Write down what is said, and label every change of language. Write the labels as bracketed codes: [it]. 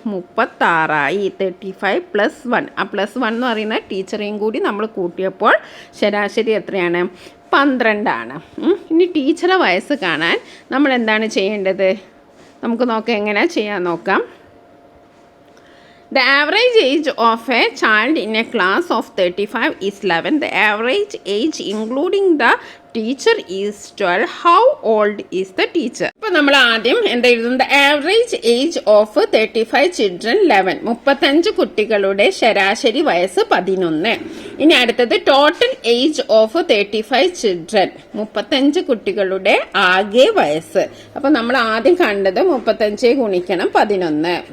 [ml] 36ആയി. 35 + 1. ആ +1 എന്ന് പറയുന്നത് ടീച്ചറെയും കൂടി നമ്മൾ കൂട്ടിയപ്പോൾ ശരാശരി എത്രയാണ്? 12 ആണ്. ഇനി ടീച്ചറുടെ വയസ്സ് കാണാൻ നമ്മൾ എന്താണ് ചെയ്യേണ്ടത്? നമുക്ക് നോക്കാം, എങ്ങനെ ചെയ്യാൻ നോക്കാം. [en] The average age of a child in a class of 35 is 11. The average age including the teacher is 12. How old is the teacher? [ml] അപ്പോൾ നമ്മൾ ആദ്യം എന്താ എഴുതുന്നത്? [en] Average age of 35 children 11. [ml] 35 കുട്ടികളുടെ ശരാശരി വയസ്സ് 11. ഇനി അടുത്തത് [en] Total age of 35 children. [ml] 35 കുട്ടികളുടെ ആകെ വയസ്സ്. അപ്പോൾ നമ്മൾ ആദ്യം കണ്ടത് 35 ഗുണിക്കണം 11.